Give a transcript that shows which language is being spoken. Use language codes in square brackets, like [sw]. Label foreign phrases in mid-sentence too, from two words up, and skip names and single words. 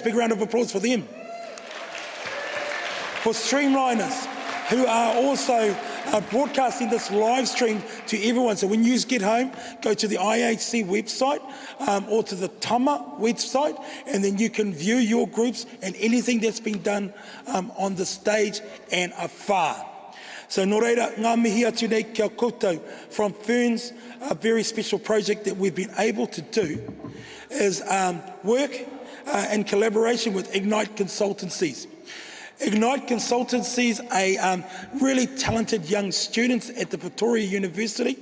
[en] Big round of applause for them. For Streamliners, who are also broadcasting this live stream to everyone. So when you get home, go to the IHC website or to the Tama website, and then you can view your groups and anything that's been done on the stage and afar. [mi] So nō reira, ngā mihi atu nei kia koutou. [en] From Ferns, a very special project that we've been able to do is work in collaboration with Ignite Consultancies. Ignite Consultancies, a really talented young students at the Pretoria University.